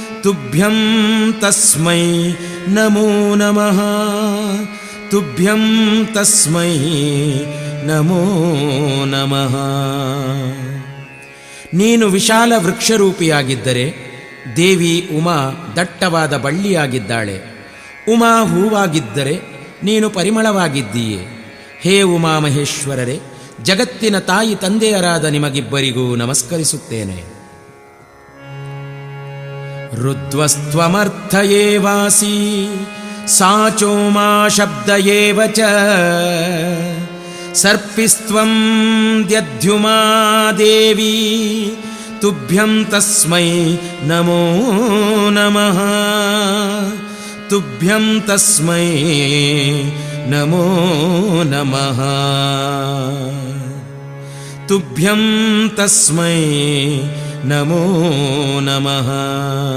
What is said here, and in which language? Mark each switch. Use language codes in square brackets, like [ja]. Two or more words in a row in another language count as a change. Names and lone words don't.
[sa] ತುಭ್ಯಂ ತಸ್ಮೈ ನಮೋ ನಮಃ ತುಭ್ಯಂ ತಸ್ಮೈ ನಮೋ ನಮಃ. [kn] ನೀನು ವಿಶಾಲ ವೃಕ್ಷರೂಪಿಯಾಗಿದ್ದರೆ ದೇವಿ ಉಮಾ ದಟ್ಟವಾದ ಬಳ್ಳಿಯಾಗಿದ್ದಾಳೆ. ಉಮಾ ಹೂವಾಗಿದ್ದರೆ ನೀನು ಪರಿಮಳವಾಗಿದ್ದೀಯೆ. ಹೇ ಉಮಾಮಹೇಶ್ವರರೇ, ಜಗತ್ತಿನ ತಾಯಿ ತಂದೆಯರಾದ ನಿಮಗಿಬ್ಬರಿಗೂ ನಮಸ್ಕರಿಸುತ್ತೇನೆ. [sa] ರುದ್ವಸ್ತ್ವಮರ್ಥ ಏವಾಸಿ ಸಾಚೋಮಾ ಶಬ್ದ ಏವ ಚ ಸರ್ಪಿಸ್ತ್ವಂ ದ್ಯಧ್ಯುಮಾ ದೇವಿ ತುಭ್ಯಂ ತಸ್ಮೈ ನಮೋ ನಮಃ ತುಭ್ಯಂ ತಸ್ಮೈ ನಮೋ ನಮಃ ತುಭ್ಯಂ ತಸ್ಮೈ ನಮೋ ನಮಃ.